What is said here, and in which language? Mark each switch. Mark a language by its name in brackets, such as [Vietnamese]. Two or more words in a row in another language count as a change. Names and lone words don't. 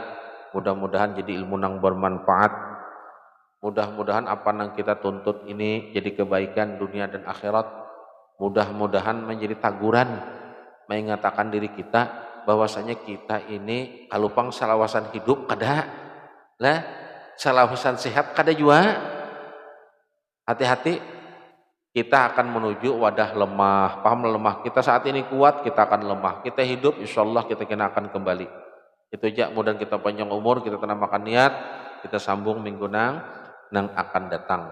[Indonesian] Mudah-mudahan jadi ilmu yang bermanfaat. Mudah-mudahan apa yang kita tuntut ini jadi kebaikan dunia dan akhirat. [Banjar] Mudah-mudahan menjadi taguran mengatakan diri kita bahwasanya kita ini kalupang salawasan hidup kada lah, salawasan sehat kada juga. [Indonesian] Hati-hati, kita akan menuju wadah lemah. Paham lemah? Kita saat ini kuat, kita akan lemah. Kita hidup, insyaallah kita kena akan kembali. Itu aja. [Banjar] Mudah kita panjang umur, kita tanamkan niat, kita sambung minggu nang akan datang.